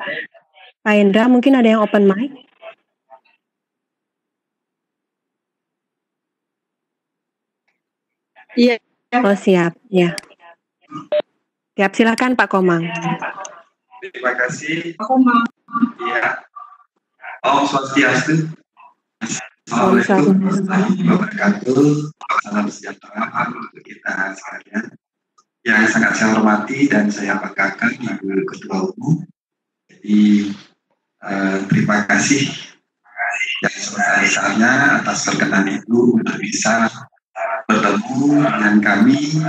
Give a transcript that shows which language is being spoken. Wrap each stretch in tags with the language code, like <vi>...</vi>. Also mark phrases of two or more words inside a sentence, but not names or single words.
<id>Pak Hendra, mungkin ada yang open mic? Iya. Oh siap, ya. Siap, silakan Pak Komang. Terima kasih. Aku mau. Ya.</id> <ban>Om Swastiastu.</ban> <id>Om</id> <ar>السلام عليكم ورحمة الله وبركاته.</ar> <id>Salam sejahtera untuk kita sekalian. Yang sangat saya hormati dan saya banggakan Ibu Ketua Umum. Jadi terima kasih yang sebesar-besarnya atas perkenan Ibu untuk bisa bertemu dengan kami</id>